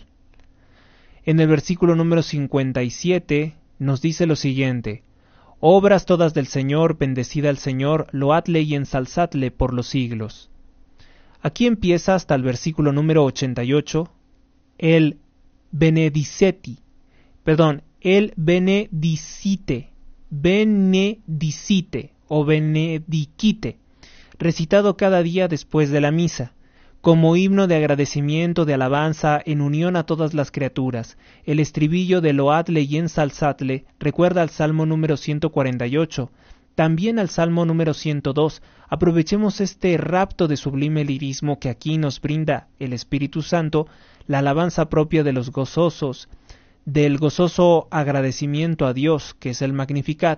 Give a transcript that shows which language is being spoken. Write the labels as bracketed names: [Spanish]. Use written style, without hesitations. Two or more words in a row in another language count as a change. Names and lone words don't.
[Spanish] En el versículo número 57 nos dice lo siguiente: Obras todas del Señor, bendecida al Señor, loadle y ensalzadle por los siglos. Aquí empieza hasta el versículo número 88 el benedicite, o benedicite, recitado cada día después de la misa, como himno de agradecimiento, de alabanza, en unión a todas las criaturas. El estribillo de loadle y ensalzadle recuerda al Salmo número 148, también al Salmo número 102. Aprovechemos este rapto de sublime lirismo que aquí nos brinda el Espíritu Santo, la alabanza propia de los gozosos, del gozoso agradecimiento a Dios, que es el Magnificat.